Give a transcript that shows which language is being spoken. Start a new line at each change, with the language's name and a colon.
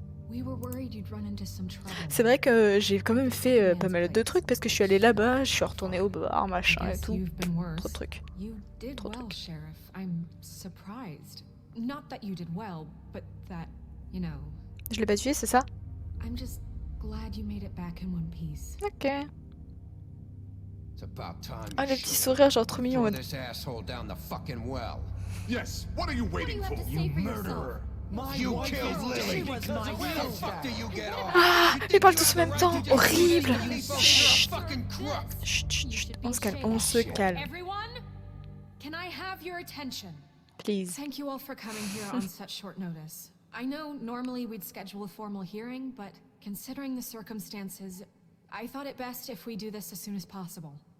English: We were worried you'd run into some trouble.
French: C'est vrai que j'ai quand même fait pas mal de trucs parce que je suis allée là-bas, je suis retournée au bar, machin et tout. Trop de trucs.
English: You did well, Sheriff. I'm surprised. Not that you did well, but that, you know.
French: Je l'ai pas tué, c'est ça?
English: I'm just glad you made it back in one piece. Ok. It's about time.
French: Ah, le petit sourire, genre trop mignon.
English: This asshole down the fucking well. Yes, what are you waiting for? You murderer. You killed Lily. How the fuck do you get off?
French: Ah, ils parlent tous en même temps. Horrible. Chut.
English: fucking crook!
French: Chut, chut, chut.
English: should be
French: On se
English: ashamed.
French: calme.
English: Everyone, can I have your attention? Please. Thank you all for coming here on such short notice. I know normally we'd schedule a formal hearing, but considering the circumstances, I thought it best if we do this as soon as possible.